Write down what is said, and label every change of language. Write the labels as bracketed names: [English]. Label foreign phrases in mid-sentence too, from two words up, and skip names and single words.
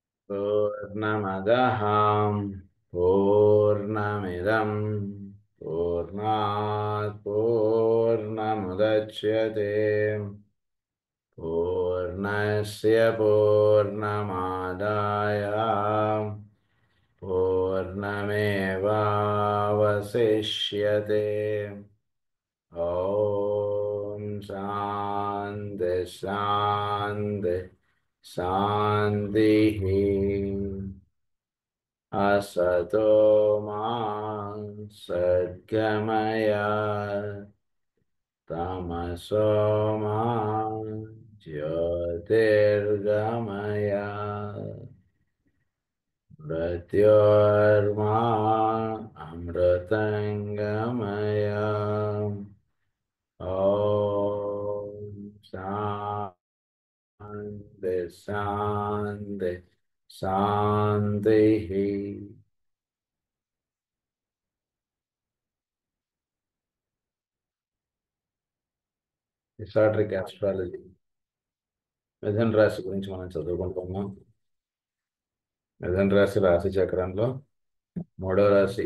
[Sanskrit] పూర్ణమదః పూర్ణమిదం పూర్ణాత్ పూర్ణముదచ్యతే పూర్ణస్య పూర్ణమాదాయ పూర్ణమేవావశిష్యతే. ఓం శాంతి శాంతి శాంతి. असतो मा सद्गमय तमसो मा ज्योतिर्गमय मृत्योर्मा अमृतङ्गमय. ॐ शान्ति शान्ति शान्तिः. [English] esoteric astrology [Telugu] మిథున రాశి గురించి మనం చదువుకుంటున్నాం. మిథున రాశి రాశి చక్రంలో 3వ రాశి.